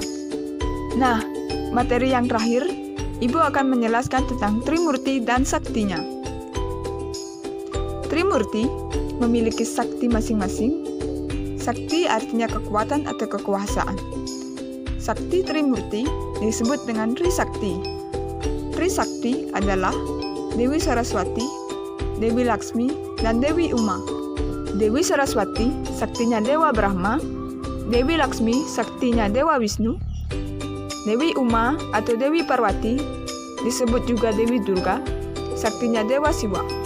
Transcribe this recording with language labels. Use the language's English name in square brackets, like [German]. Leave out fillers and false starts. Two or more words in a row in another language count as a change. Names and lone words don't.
[Indonesian] Nah, materi yang terakhir, Ibu akan menjelaskan tentang Trimurti dan saktinya. Trimurti memiliki sakti masing-masing. Sakti artinya kekuatan atau kekuasaan. Sakti Trimurti disebut dengan Trisakti. Trisakti adalah Dewi Saraswati, Dewi Laksmi, dan Dewi Uma. Dewi Saraswati saktinya Dewa Brahma. Dewi Laksmi saktinya Dewa Wisnu. Dewi Uma atau Dewi Parwati disebut juga Dewi Durga, saktinya Dewa Siwa.